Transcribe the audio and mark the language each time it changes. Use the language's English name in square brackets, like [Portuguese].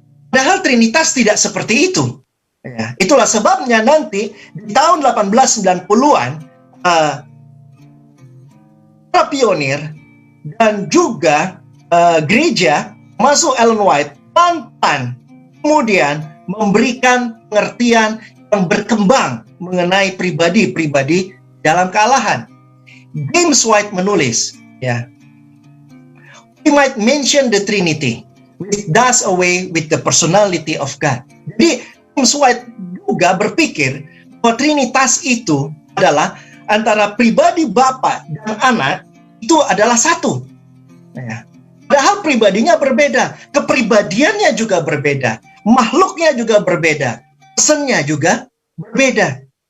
[Indonesian] Padahal Trinitas tidak seperti itu. Ya, itulah sebabnya nanti di tahun 1890-an para pionir dan juga gereja masuk Ellen White pelan-pelan kemudian memberikan pengertian yang berkembang mengenai pribadi-pribadi dalam kealahan. [English] James White [Indonesian] menulis, ya, [English] we might mention the Trinity, which does away with the personality of God. [Indonesian] Jadi James White juga berpikir bahwa Trinitas itu adalah antara pribadi Bapa dan anak itu adalah satu. Ya. Padahal pribadinya berbeda, kepribadiannya juga berbeda, makhluknya juga berbeda, pesannya juga berbeda.